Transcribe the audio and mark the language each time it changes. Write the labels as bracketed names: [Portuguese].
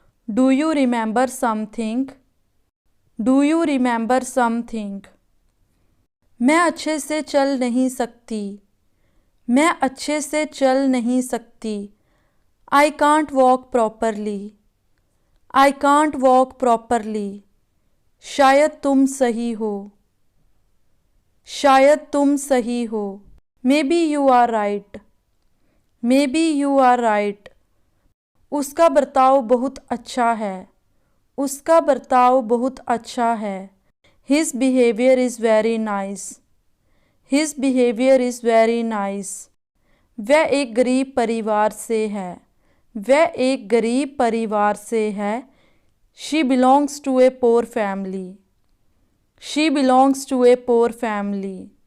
[English] Do you remember something? Do you remember something? [Hindi] मैं अच्छे से चल नहीं सकती। मैं अच्छे से चल नहीं सकती। [English] I can't walk properly. I can't walk properly. [Hindi] शायद तुम सही हो। शायद तुम सही हो। [English] Maybe you are right. Maybe you are right. [Hindi] उसका बर्ताव बहुत अच्छा है। उसका बर्ताव बहुत अच्छा है। [English] His behavior is very nice. His behavior is very nice. [Hindi] वह एक गरीब परिवार से है। वह एक गरीब परिवार से है। [English] She belongs to a poor family. She belongs to a poor family.